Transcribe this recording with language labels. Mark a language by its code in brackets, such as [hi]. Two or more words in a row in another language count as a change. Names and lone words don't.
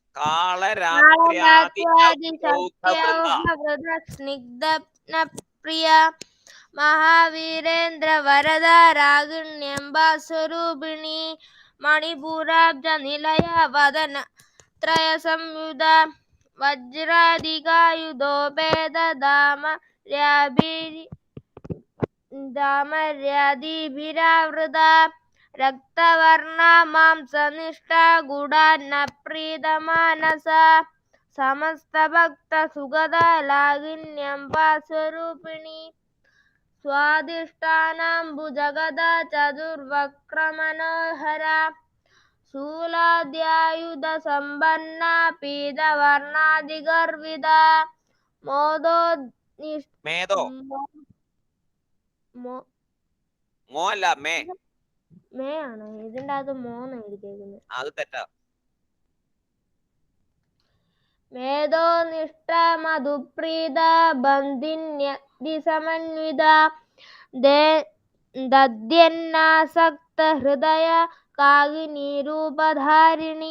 [sa] സ്നിഗ്ധപ്രിയ മഹാവീരേന്ദ്ര വരദ രാഗിണ്യംബാസ്വരൂപിണി മണിപൂരാബ്ജ നിലയ വദന ത്രയ സംയുത വജ്രാദികായുധോപേത दामर्यादिभिरावृता रक्तवर्णा मांसनिष्ठा गुडान्न प्रीतमानसा समस्तभक्तसुगदा लागिन्यम्बा स्वरूपिणी स्वादिष्टानाम्बुजगदा चतुर्वक्त्रमनोहरा शूलाद्यायुधसम्पन्ना पीतवर्णादिगर्विता [ml] മേധോ മോ അല്ല മേ ആണ് ഇതിന്റെ അകത്ത് മോന്ന് എഴുതിയേക്കുന്നത്. അത് തെറ്റാ. [sa] മേധോ നിഷ്ഠ മധുപ്രീത ബന്ധിന്യതിസമന്വിത ദദ്യന്നാസക്ത ഹൃദയ കാകിനി രൂപധാരിണി.